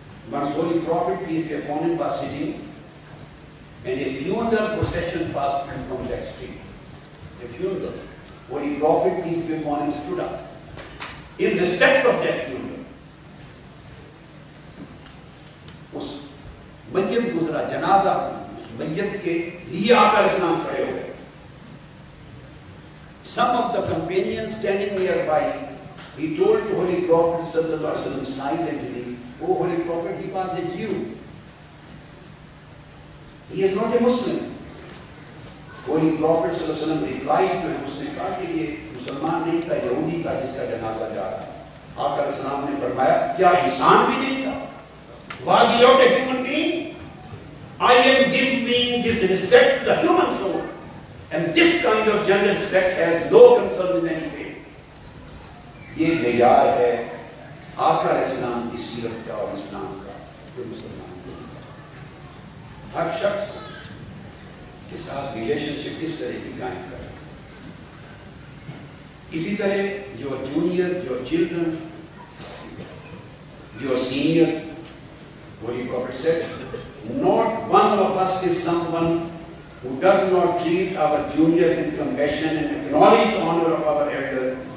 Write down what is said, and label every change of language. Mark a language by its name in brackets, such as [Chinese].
[English] Once Holy Prophet, peace be upon him, was sitting, and a funeral procession passed from that street. A funeral. Holy Prophet, peace be upon him, stood up in respect of that funeral. [Urdu] اس میت گزرا جنازہ, اس میت کے لیے آقا علیہ السلام کھڑے ہوئے. [English] Some of the companions standing nearby, he told the Holy Prophet sallallahu alaihi wasallam silently, "Oh Holy Prophet, he was a Jew. He is not a Muslim." Holy Prophet sallallahu alaihi wasallam replied to him, [Urdu] اس نے کہا کہ یہ مسلمان نہیں تھا, یہودی تھا جس کا جنازہ جا رہا. آقا علیہ السلام نے فرمایا, کیا انسان بھی نہیں تھا؟ [English] Was he not a human being? I am giving this respect to the human soul. And this kind of general respect has no concern with any faith. [Urdu] یہ معیار ہے آقا علیہ السلام کی سیرت کا اور اسلام کا, جو مسلمان کو ہر شخص کے ساتھ ریلیشن شپ اس طرح کی قائم کرے. اسی طرح [English] your juniors, your children, your seniors, Holy Prophet said, not one of us is someone who does not treat our junior with compassion and acknowledge the honor of our elder.